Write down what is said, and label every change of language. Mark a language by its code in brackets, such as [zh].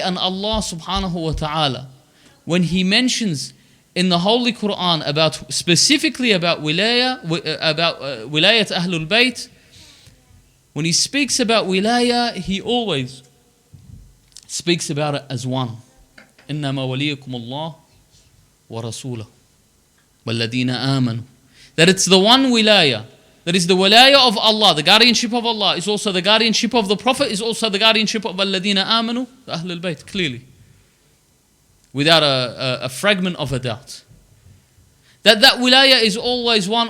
[en] And Allah subhanahu wa ta'ala, when He mentions in the Holy Quran about specifically about wilayat Ahlul Bayt, when He speaks about wilayah, He always speaks about it as one. [ar] إنما وليكم الله ورسوله والذين آمنوا. [en] That it's the one wilayah. That is the wilayah of Allah. The guardianship of Allah is also the guardianship of the Prophet, is also the guardianship of [ar] الذين آمنوا, [en] the Ahlul Bayt, clearly. Without a fragment of a doubt. That wilayah is always one.